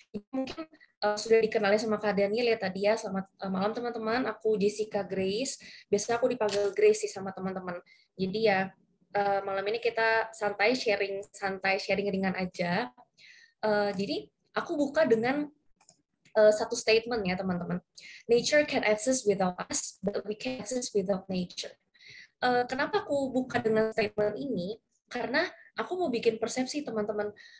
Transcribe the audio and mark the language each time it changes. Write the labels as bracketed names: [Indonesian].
[Indonesian] Mungkin sudah dikenali sama Kak Daniel ya tadi ya. Selamat malam teman-teman, aku Jessica Grace. Biasanya aku dipanggil Grace sih sama teman-teman. Jadi ya malam ini kita santai sharing ringan aja. Jadi aku buka dengan satu statement ya teman-teman. [English] Nature can exist without us, but we can exist without nature. [Indonesian] Kenapa aku buka dengan statement ini? Karena aku mau bikin persepsi teman-teman.